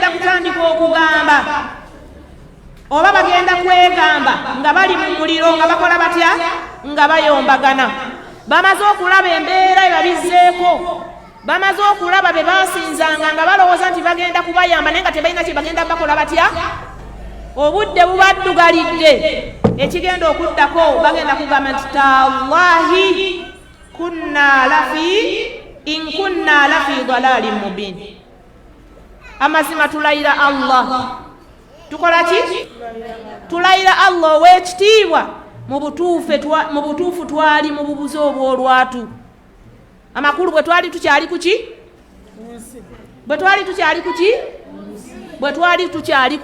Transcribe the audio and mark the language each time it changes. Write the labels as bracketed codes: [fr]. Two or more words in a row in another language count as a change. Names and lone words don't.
[lg] kutandika okugamba oba bagenda kwegamba nga bali mu muliro nga bakola batya nga bayombagana bamaze okulaba embeera ebabizzeeko bamaze okulaba be basinzanga nga balowooza nti bagenda kubayamba naye nga tebalina kye bagenda bakola batya obudde bubaddugalidde ekigenda okuddako bagenda kugamba nti tallahi [ar] إن كنا لفي ضلال مبين [lg] amazima tulayira Allah tukola ki tulayira Allah ow'ekitiibwa mu butuufu twali mu bubuze obw'olwatu amakulu bwe twali tukyali kuki bwe twali tukyali